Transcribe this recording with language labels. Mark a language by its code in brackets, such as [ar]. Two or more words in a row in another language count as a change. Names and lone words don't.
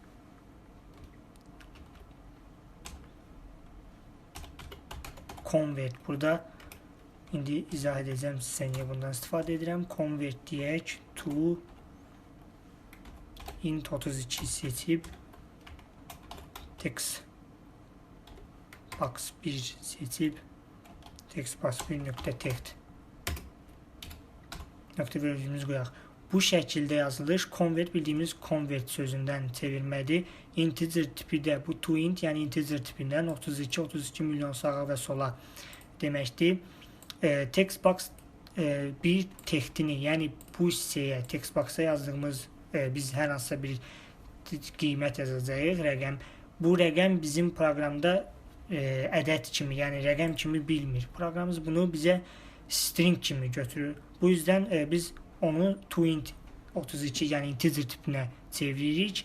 [az] Convert burada indi izah edəcəm sizə niyə bundan istifadə edirəm. Convert deyək [en] to int 32 [az] seçib [en] text box 1 [az] seçib [en] text box 1.text [az] nöqtə vergülümüzü qoyaq. bu şəkildə yazılır. Convert bildiyimiz convert sözündən çevirmədir. Integer tipi də bu toInt, yəni integer tipindən 32 milyon sağa və sola deməkdir. [en] Text box [az] bir textini, yəni bu hissəyə [en] text box-a [az] yazdığımız biz hər hansısa bir qiymət yazacağıq, rəqəm. Bu rəqəm bizim proqramda ədəd kimi, yəni rəqəm kimi bilmir. Proqramımız bunu bizə string kimi götürür. Bu yüzden biz onu toInt 32, yəni integer tipinə çeviririk.